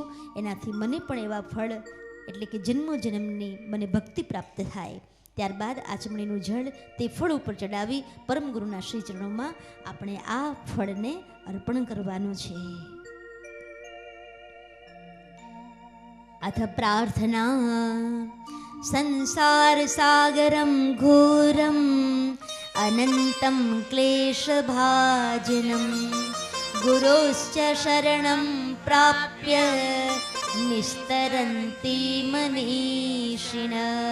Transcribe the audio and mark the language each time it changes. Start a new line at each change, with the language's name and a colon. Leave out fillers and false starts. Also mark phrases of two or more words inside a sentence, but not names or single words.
Gujarati: એનાથી મને પણ એવા ફળ એટલે કે જન્મો જન્મની મને ભક્તિ પ્રાપ્ત થાય. ત્યારબાદ આચમણીનું જળ તે ફળ ઉપર ચડાવી પરમગુરુના શ્રી ચરણોમાં આપણે આ ફળને અર્પણ કરવાનું છે.
Sanskrit: अथ प्रार्थना संसारसागरं घोरम् अनन्तं क्लेशभाजनं गुरोश्च शरणं प्राप्य निस्तरन्ति मनीषिणः